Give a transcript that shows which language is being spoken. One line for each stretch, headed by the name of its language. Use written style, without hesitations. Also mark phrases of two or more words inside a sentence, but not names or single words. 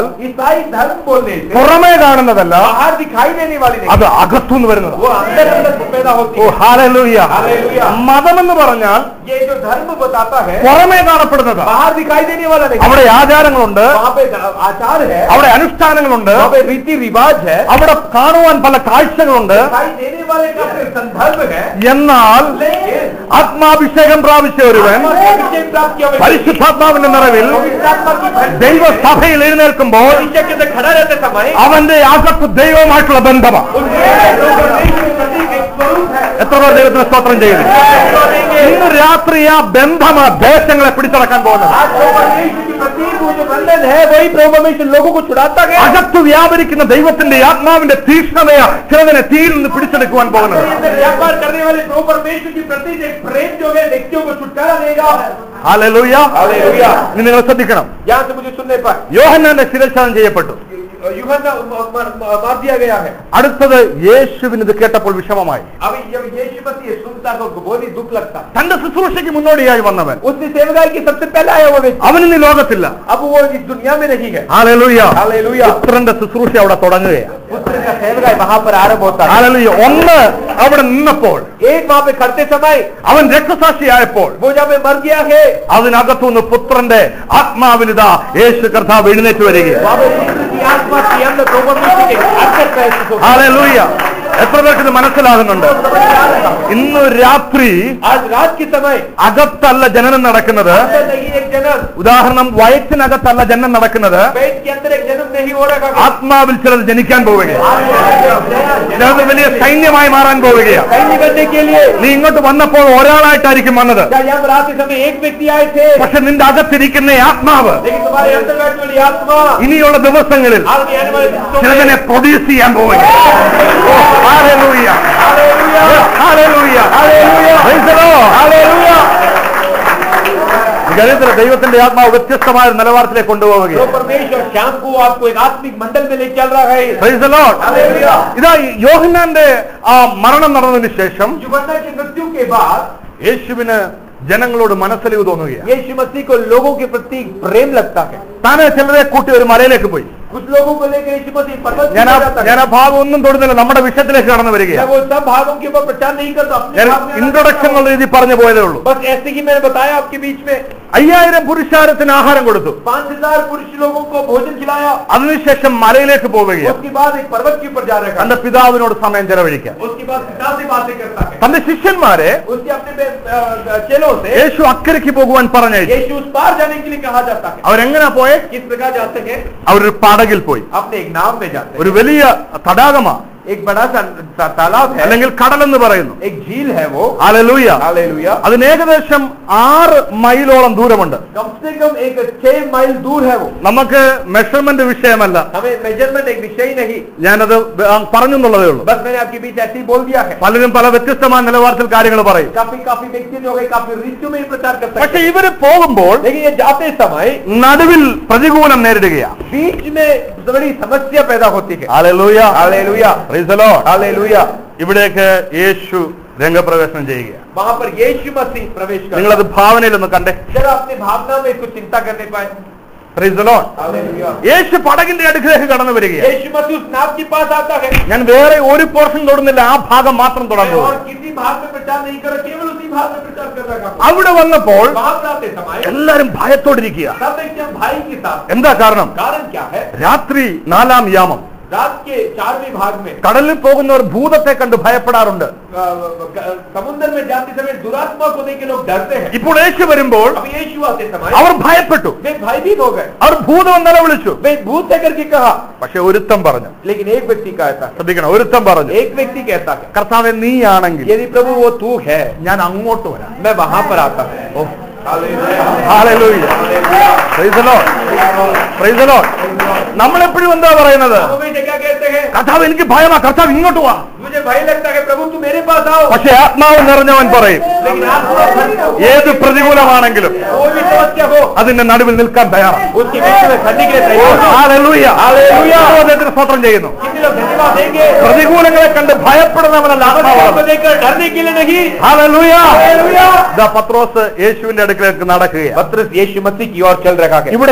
Hindi: ईसाई धर्म बोलने से
Malayalam: പുറമേ കാണുന്നതല്ല,
Hindi: बाहर दिखाई देने वाली नहीं,
Malayalam: അത് അകത്തുനിന്ന് വരുന്നതാണ്.
Hindi: वो अंदर अंदर से पैदा होती ഓ है.
Malayalam: ഹല്ലേലൂയ.
Hindi: हालेलुया.
Malayalam: മതം എന്ന് പറഞ്ഞാൽ
Hindi: ये जो धर्म बताता है
Malayalam: പുറമേ കാണപ്പെടുന്നത്.
Hindi: बाहर दिखाई देने वाला नहीं.
Malayalam: അവിടെ ആചാരങ്ങളുണ്ട്,
Hindi: वहाँ पे आचार है,
Malayalam: അവിടെ അനുഷ്ഠാനങ്ങളുണ്ട്,
Hindi: वहाँ पे रीति रिवाज है,
Malayalam: അവിടെ കാണുവാൻ പല കാഴ്ചകളുണ്ട്.
Hindi: दिखाई देने वाले का फिर संदर्भ है.
Malayalam: എന്നാൽ
Hindi: लेकिन
Malayalam: ആത്മാഭിഷേകം പ്രാപിച്ച ഒരുവൻ
Hindi: आत्मा के अभिषेक प्राप्त किया हुआ
Malayalam: പരിശുദ്ധാത്മാവിന്റെ നിറവിൽ
Hindi: पवित्रात्मा की भर
Malayalam: ദൈവസഭയിൽ എഴുന്നേൽക്കുമ്പോൾ
Hindi: परीक्षा के अंदर खड़ा रहते समय
Malayalam: അവന്റെ അകത്ത് ദൈവവുമായിട്ടുള്ള ബന്ധമാണ്.
Hindi: उनके प्रति एक स्वरूप है.
Malayalam: എത്ര പേർ ദൈവത്തിന് സ്തോത്രം ചെയ്യുന്നു? ഇന്ന് രാത്രി ആ ബന്ധമാ ദേശങ്ങളെ പിടിച്ചടക്കാൻ പോകുന്നത്.
Hindi: आज जो परमेश्वर के प्रति वो जो बंधन है वही प्रभु परमेश्वर लोगों को छुड़ाता गया.
Malayalam: അകത്ത് വ്യാപരിക്കുന്ന ദൈവത്തിന്റെ ആത്മാവിന്റെ തീക്ഷ്ണതയാ ചിലതിനെ തീയിൽ നിന്ന് പിടിച്ചെടുക്കുവാൻ പോകുന്നത്.
Hindi: अंदर व्यापार करने वाले प्रभु परमेश्वर के प्रति एक प्रेम जो है व्यक्तियों को छुटकारा देगा.
Malayalam: ഹല്ലേലൂയ.
Hindi: हालेलुया.
Malayalam: ഇനി നിങ്ങൾ ശ്രദ്ധിക്കണം,
Hindi: यहाँ से मुझे सुनने पर
Malayalam: യോഹന്നാന്റെ ശിരച്ഛേദം ചെയ്യപ്പെട്ടു.
Hindi: यूहन्ना मार दिया गया है।
Malayalam: അടുത്തത് യേശുവിന് ഇത് കേട്ടപ്പോൾ വിഷമമായി.
Hindi: अब जब यीशु मसीह सुनता तो बहुत ही दुख लगता।
Malayalam: തന്റെ ശുശ്രൂഷയ്ക്ക് മുന്നോടിയായി വന്നവൻ
Hindi: उसने सेवकाई की सबसे पहले आया वो व्यक्ति,
Malayalam: അവൻ ഇന്ന് ലോകത്തില്ല.
Hindi: अब वो इस दुनिया में नहीं है।
Malayalam: ഹല്ലേലൂയ.
Hindi: हालेलुया।
Malayalam: പുത്രന്റെ ശുശ്രൂഷ അവിടെ തുടങ്ങുകയാണ്.
Hindi: पुत्र का सेवकाई वहां पर आरंभ होता है।
Malayalam: ഹല്ലേലൂയ. ഒന്ന് അവിടെ നിന്നപ്പോൾ
Hindi: एक वहां पे खड़ते समय
Malayalam: അവൻ രക്തസാക്ഷിയായപ്പോൾ
Hindi: वो जब मर गया है,
Malayalam: അതിനകത്തുനിന്ന് പുത്രന്റെ ആത്മാവിനിതാ യേശു കർത്താവ് എഴുന്നേറ്റ് വരികയാണ്.
Hindi: वहां पे पुत्र की आत्मा की अंदर प्रभु मसीह के अंदर महसूस होता है।
Malayalam: ഹല്ലേലൂയ. എത്ര പേർക്ക് ഇത് മനസ്സിലാകുന്നുണ്ട്? ഇന്ന് രാത്രി
Hindi: आज रात के समय
Malayalam: അകത്തല്ല ജനനം നടക്കുന്നത്.
Hindi: अंदर नहीं एक जन्म,
Malayalam: ഉദാഹരണം, വയറ്റിനകത്തല്ല ജനനം നടക്കുന്നത്.
Hindi: पेट के अंदर एक जन्म नहीं हो रहा है।
Malayalam: ആത്മാവിൽ ചിലർ ജനിക്കാൻ പോവുകയാണ്. ചിലത് വലിയ സൈന്യമായി മാറാൻ പോവുകയാണ്.
Hindi: सैन्य करने के लिए
Malayalam: നീ ഇങ്ങോട്ട് വന്നപ്പോൾ ഒരാളായിട്ടായിരിക്കും വന്നത്.
Hindi: यहाँ पर आते समय एक व्यक्ति आए थे,
Malayalam: പക്ഷെ നിന്റെ അകത്തിരിക്കുന്ന ഈ ആത്മാവ്
Hindi: लेकिन तुम्हारे अंदर बैठने वाली आत्मा
Malayalam: ഇനിയുള്ള ദിവസങ്ങളിൽ
Hindi: आगे आने वाले दिनों में
Malayalam: ചിലതിനെ പ്രൊഡ്യൂസ് ചെയ്യാൻ പോവുകയാണ്. ഹല്ലേലൂയ.
Hindi: हालेलुया,
Malayalam: ഹല്ലേലൂയ.
Hindi: हालेलुया,
English: Praise the Lord.
Hindi: हालेलुया।
Malayalam: ഗണിതര ദൈവത്തിന്റെ ആത്മാവ് വ്യത്യസ്തമായ ഒരു നിലവാരത്തിലേക്ക് കൊണ്ടുപോവുകയാണ്.
Hindi: जो परमेश्वर शाम को आपको एक आत्मिक मंडल में ले चल रहा है।
English: Praise the Lord.
Hindi: हालेलुया।
Malayalam: ഇതാ യോഹന്നാന്റെ ആ മരണം നടന്നതിന് ശേഷം
Hindi: यूहन्ना की मृत्यु के बाद
Malayalam: യേശുവിന് ജനങ്ങളോട് മനസ്സലിവ് തോന്നുകയാണ്.
Hindi: यीशु मसीह को लोगों के प्रति प्रेम लगता है।
Malayalam: താനെ ചിലരെ കൂട്ടി ഒരു മലയിലേക്ക് പോയി.
Hindi: कुछ लोगों को लेकर यीशु मसीह पर्वत पर
Malayalam: ഞാൻ
Hindi: जाता
Malayalam: ആ
Hindi: है।
Malayalam: ഭാഗം ഒന്നും തൊടുന്നില്ല, നമ്മുടെ വിഷയത്തിലേക്ക് കടന്നു
Hindi: मैं
Malayalam: വരികയാണ്.
Hindi: वो सब भागों के ऊपर प्रचार नहीं करता, अपने
Malayalam: ഞാൻ
Hindi: भाग में आना
Malayalam: ഇൻട്രൊഡക്ഷൻ
Hindi: चाहता हूं।
Malayalam: എന്നുള്ള രീതി പറഞ്ഞു പോയതേ ഉള്ളൂ.
Hindi: बस ऐसे ही मैंने बताया आपके बीच में
Malayalam: 5000 പുരുഷാരത്തിന് ആഹാരം കൊടുത്തു.
Hindi: 5000 पुरुष लोगों को भोजन खिलाया।
Malayalam: അതിനുശേഷം മലയിലേക്ക് പോവുകയാണ്.
Hindi: उसके बाद एक पर्वत के ऊपर जा रहा है,
Malayalam: തന്റെ പിതാവിനോട് സമയം ചെലവഴിക്കാൻ.
Hindi: उसके बाद पिता से बातें करता है।
Malayalam: തന്റെ ശിഷ്യന്മാരെ
Hindi: उसके अपने चेलों से
Malayalam: യേശു അക്കരയ്ക്ക് പോകുവാൻ പറഞ്ഞയച്ചു.
Hindi: यीशु उस पार जाने के लिए कहा जाता है।
Malayalam: അവരെങ്ങനെ പോയെ?
Hindi: किस प्रकार जाते हैं?
Malayalam: അവരൊരു പടകിൽ പോയി.
Hindi: अपने एक नाव में जाते हैं।
Malayalam: ഒരു വലിയ തടാകമാണ്,
Hindi: एक बड़ा सा तालाब है,
Malayalam: അല്ലെങ്കിൽ കടലെന്ന് പറയുന്നു.
Hindi: एक झील है वो।
Malayalam: ഹല്ലേലൂയ.
Hindi: हालेलुया।
Malayalam: അതിന് ഏകദേശം 6 മൈലോളം ദൂരമുണ്ട്.
Hindi: कम से कम एक 6 माइल दूर है वो।
Malayalam: നമുക്ക് മെഷർമെന്റ് വിഷയമല്ല,
Hindi: हमें मेजरमेंट एक विषय ही नहीं,
Malayalam: ഞാനത് പറഞ്ഞെന്നുള്ളതേ ഉള്ളൂ.
Hindi: बस मैंने आपके बीच ऐसे ही बोल दिया है।
Malayalam: പലരും പല വ്യത്യസ്തമായ നിലവാരത്തിൽ കാര്യങ്ങൾ പറയും.
Hindi: काफी व्यक्ति जो है काफी रिश्तों में प्रचार करते
Malayalam: പക്ഷെ
Hindi: हैं,
Malayalam: ഇവര് പോകുമ്പോൾ
Hindi: लेकिन ये जाते समय
Malayalam: നടുവിൽ പ്രതികൂലം നേരിടുകയാണ്.
Hindi: बीच में बड़ी समस्या पैदा होती है।
Malayalam: ഹല്ലേലൂയ.
Hindi: हालेलुया,
English: Praise the Lord.
Hindi: हालेलुया।
Malayalam: ഇവിടേക്ക് യേശു രംഗപ്രവേശനം ചെയ്യുകയാണ്.
Hindi: वहां पर यीशु मसीह प्रवेश कर,
Malayalam: നിങ്ങളത് ഭാവനയിലൊന്ന് കണ്ടേ.
Hindi: जरा अपनी भावना में कुछ चिंता करने पाए।
English: Praise the Lord.
Hindi: हालेलुया।
Malayalam: യേശു പടകിന്റെ അടുക്കിലേക്ക് കടന്നു വരികയാണ്.
Hindi: यीशु मसीह उस नाव के पास आता है।
Malayalam: ഞാൻ വേറെ ഒരു പോർഷൻ തൊടുന്നില്ല, ആ ഭാഗം മാത്രം
Hindi: मैं
Malayalam: തുടർന്നു.
Hindi: और किसी भाग में प्रचार नहीं कर रहा, केवल उसी भाग में प्रचार कर रहा हूं।
Malayalam: അവിടെ വന്നപ്പോൾ
Hindi: वहां पर आते समय
Malayalam: എല്ലാരും ഭയത്തോടിരിക്കുക.
Hindi: सब एकदम भाई के साथ।
Malayalam: എന്താ കാരണം?
Hindi: कारण क्या है?
Malayalam: രാത്രി 4-ാം യാമം
Hindi: रात के 4वें भाग में
Malayalam: കടലിൽ പോകുന്നവർ ഭൂതത്തെ കണ്ട് ഭയപ്പെടാറുണ്ട്.
Hindi: समुद्र में जाते समय दुरात्मा को देख के लोग डरते हैं।
Malayalam: ഇപ്പോൾ യേശു വരുമ്പോൾ
Hindi: अब यीशु आते समय
Malayalam: അവർ ഭയപ്പെട്ടു.
Hindi: वे भयभीत हो गए।
Malayalam: അവർ ഭൂതം എന്നല്ല വിളിച്ചു.
Hindi: वे भूत है करके कहा,
Malayalam: പക്ഷെ ഒരുത്തം പറഞ്ഞു.
Hindi: लेकिन एक व्यक्ति कहता है,
Malayalam: ശ്രദ്ധിക്കണം, ഒരുത്തം പറഞ്ഞു,
Hindi: एक व्यक्ति कहता है,
Malayalam: കർത്താവേ നീയാണെങ്കിൽ
Hindi: यदि प्रभु वो तू है,
Malayalam: ഞാൻ അങ്ങോട്ട് വരാം.
Hindi: मैं वहां पर आता हूं।
English: Hallelujah. Praise the Lord. Praise the Lord.
Malayalam: നമ്മൾ എപ്പോഴും എന്താ പറയുന്നത്?
Hindi: हम हमेशा क्या कहते हैं?
Malayalam: കർത്താവ് എനിക്ക് ഭയമാ, കർത്താവ് ഇങ്ങോട്ട് വാ.
Hindi: मुझे भय लगता है, प्रभु तू मेरे पास आओ।
Malayalam: പക്ഷെ ആത്മാവ് നിറഞ്ഞവൻ പറയും,
Hindi: लेकिन आत्मा भरी हो,
Malayalam: ഏത് പ്രതികൂലമാണെങ്കിലും
Hindi: कोई भी समस्या हो,
Malayalam: അതിന്റെ നടുവിൽ നിൽക്കാൻ തയ്യാറാണ്.
Hindi: उसके बीच में खड़ने के लिए तैयार हो।
Malayalam: ഹല്ലേലൂയ. ഹല്ലേലൂയ. ദൈവത്തിന് സ്തോത്രം ചെയ്യുന്നു.
Hindi: कितने लोग धन्यवाद देंगे?
Malayalam: പ്രതികൂലങ്ങളെ കണ്ട് ഭയപ്പെടുന്നവനല്ല
Hindi: समस्या
Malayalam: ആത്മാവ്.
Hindi: को देखकर डरने के लिए नहीं।
Malayalam: ഹല്ലേലൂയ.
Hindi: हालेलुया।
Malayalam: ദാ പത്രോസ് യേശുവിന്റെ അടുക്കലേക്ക് നടക്കുകയാണ്.
Hindi: पतरस यीशु मसीह की ओर चल रहा है।
Malayalam: ഇവിടെ